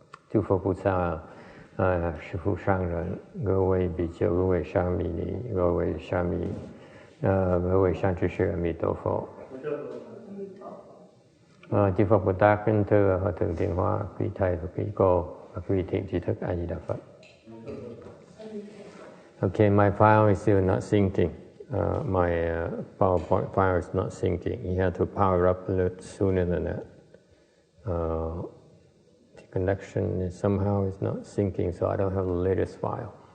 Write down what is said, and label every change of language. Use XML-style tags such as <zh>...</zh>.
<zh>诸佛菩萨，师父上人，各位比丘，各位沙弥尼，各位沙弥，各位善知識，阿彌陀佛。</zh> <vi>chư Phật Bồ Tát kính thưa Hòa thượng Thiện Hóa, quý thầy và quý cô và quý thiện tri thức A Di Đà Phật.</vi> <en>Okay, my file is still not syncing. My PowerPoint file is not syncing. You have to power up a little sooner than that. The connection is somehow is not syncing, so I don't have the latest file.</en>